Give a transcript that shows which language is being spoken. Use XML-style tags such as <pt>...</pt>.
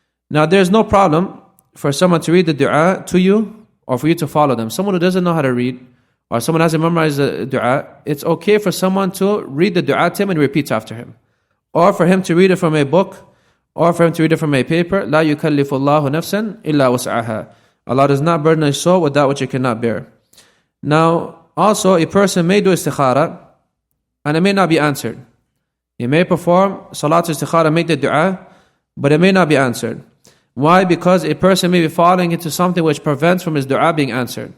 <en>Now there's no problem for someone to read the dua to you or for you to follow them. Someone who doesn't know how to read or someone hasn't memorized the dua, it's okay for someone to read the dua to him and repeat after him. Or for him to read it from a book, or for him to read it from a paper.</en> <ar>لا يكلف الله نفسا إلا وسعها.</ar> <en>Allah does not burden a soul with that which it cannot bear. Now, also a person may do istikhara and it may not be answered. He may perform Salat istikhara, make the dua, but it may not be answered. Why? Because a person may be falling into something which prevents from his dua being answered.</en>